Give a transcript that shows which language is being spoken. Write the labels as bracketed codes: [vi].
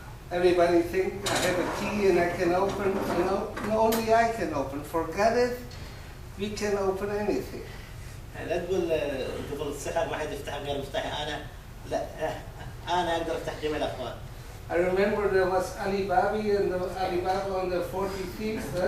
[en] Everybody thinks I have a key and I can open, you know, only I can open. Forget it, we can open anything. [ar] لا تقول قبل السحر ما حد يفتح غير مفتاحي أنا، لا أنا أقدر أفتح جميع الأقفال. [en] I remember there was Alibaba and the Alibaba on the 40 thieves.